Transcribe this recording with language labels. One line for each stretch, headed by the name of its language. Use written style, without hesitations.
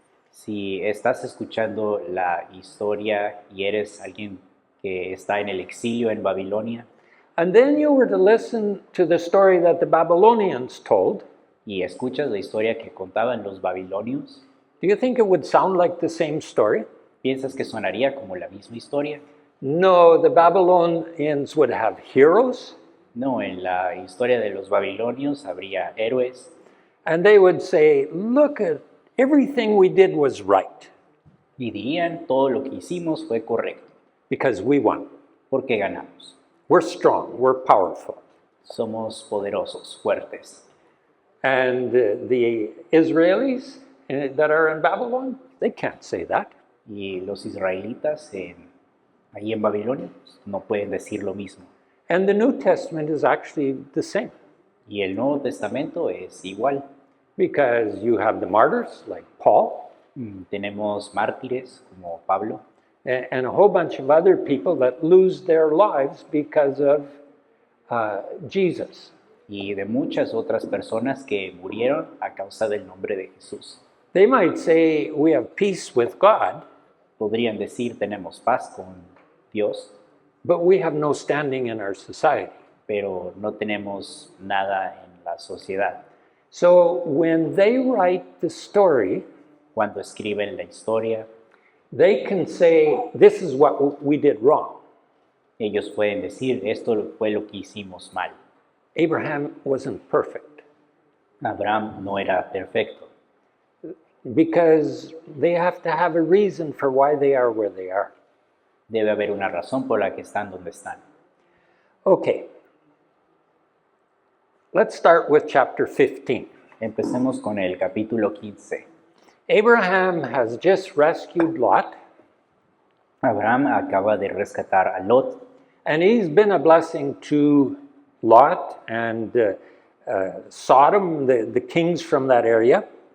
Spanish: Si estás escuchando la historia y eres alguien que está en el exilio en Babilonia
English: and then you were to listen to the story that the Babylonians told,
Spanish: y escuchas la historia que contaban los babilonios,
English: do you think it would sound like the same story?
Spanish: ¿piensas que sonaría como la misma historia?
English: No, the Babylonians would have heroes,
Spanish: No, en la historia de los babilonios habría héroes
English: and they would say, look at everything we did was right
Spanish: y dirían todo lo que hicimos fue correcto
English: because we won.
Spanish: porque ganamos.
English: We're strong, we're powerful.
Spanish: Somos poderosos, fuertes.
English: And the Israelis that are in Babylon, they can't say that.
Spanish: Y los israelitas ahí en Babilonia pues, no pueden decir lo mismo.
English: And the New Testament is actually the same
Spanish: Y el Nuevo Testamento es igual.
English: because you have the martyrs like Paul
Spanish: Tenemos mártires como Pablo
English: and a whole bunch of other people that lose their lives because of Jesus.
Spanish: y de muchas otras personas que murieron a causa del nombre de Jesús.
English: They might say we have peace with God,
Spanish: Podrían decir tenemos paz con Dios,
English: but we have no standing in our society.
Spanish: pero no tenemos nada en la sociedad.
English: So when they write the story,
Spanish: Cuando escriben la historia,
English: they can say, this is what we did wrong.
Spanish: ellos pueden decir esto fue lo que hicimos mal.
English: Abraham wasn't perfect
Spanish: Abraham no era perfecto,
English: because they have to have a reason for why they are where they are.
Spanish: debe haber una razón por la que están donde están.
English: Okay. Let's start with chapter 15.
Spanish: Empecemos con el capítulo 15.
English: Abraham has just rescued Lot,
Spanish: Abraham acaba de rescatar a Lot
English: and he's been a blessing to Lot and Sodom, the kings from that area.